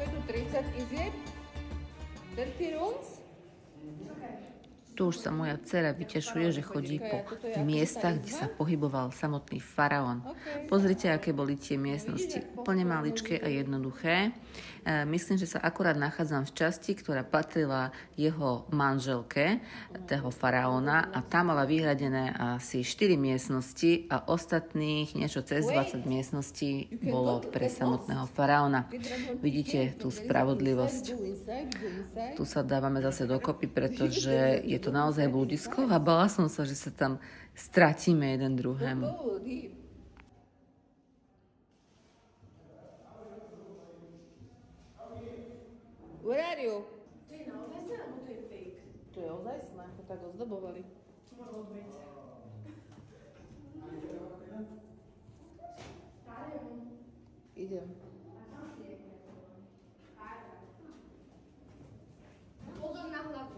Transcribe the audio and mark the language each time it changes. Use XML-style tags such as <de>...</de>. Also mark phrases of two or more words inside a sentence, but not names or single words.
<en>30 is it? 30 rooms?</en> <sk>Tu už sa moja dcera vytešuje, že chodí po miestach, kde sa pohyboval samotný faraón. Pozrite, aké boli tie miestnosti. Úplne maličké a jednoduché. Myslím, že sa akurát nachádzam v časti, ktorá patrila jeho manželke, toho faraóna, a tam mala vyhradené asi 4 miestnosti a ostatných niečo cez 20 miestností bolo pre samotného faraóna. Vidíte tú spravodlivosť. Tu sa dávame zase dokopy, pretože je to naozaj blúdisko a bala som sa, že sa tam stratíme jeden druhému.</sk> <en>Where are you?</en> <sk>To je naozaj alebo to je fake? To je ozajstné, to tak ozdobovali. Mohlo byť. Idem. Pozor na hlavu.</sk>